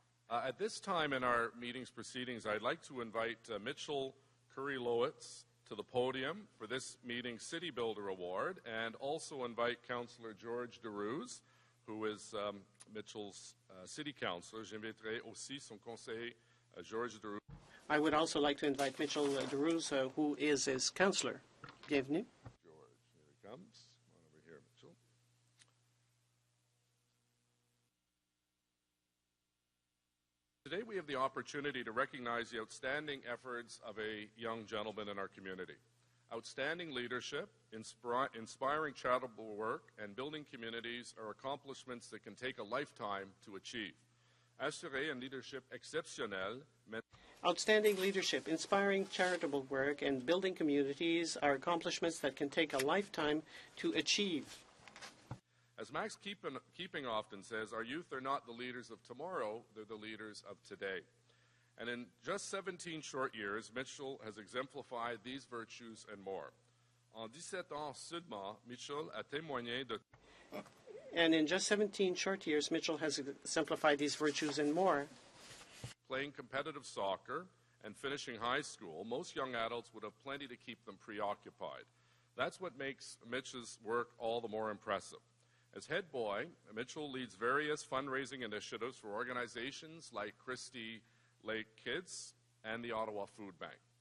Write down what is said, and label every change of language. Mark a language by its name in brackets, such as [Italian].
[English] At this time in our meeting's proceedings, I'd like to invite Mitchell Curry-Lowitz to the podium for this meeting's City Builder Award, and also invite Councillor George Derouz, who is Mitchell's City Councillor. [French] J'inviterai aussi son conseiller, George Derouz. [English] I would also like to invite Mitchell Derouz, who is his councillor. [French] Bienvenue. [English] George, here he comes. Come on over here, Mitchell. Today we have the opportunity to recognize the outstanding efforts of a young gentleman in our community. Outstanding leadership, inspiring charitable work, and building communities are accomplishments that can take a lifetime to achieve. [French] Assurer un leadership exceptionnel. [English] Outstanding leadership, inspiring charitable work, and building communities are accomplishments that can take a lifetime to achieve. As Max Keeping often says, our youth are not the leaders of tomorrow, they're the leaders of today. And in just 17 short years, Mitchell has exemplified these virtues and more. [French] En 17 ans seulement, Mitchell a témoigné de... [English] And in just 17 short years, Mitchell has exemplified these virtues and more. Playing competitive soccer and finishing high school, most young adults would have plenty to keep them preoccupied. That's what makes Mitch's work all the more impressive. As head boy, Mitchell leads various fundraising initiatives for organizations like Christie Lake Kids and the Ottawa Food Bank.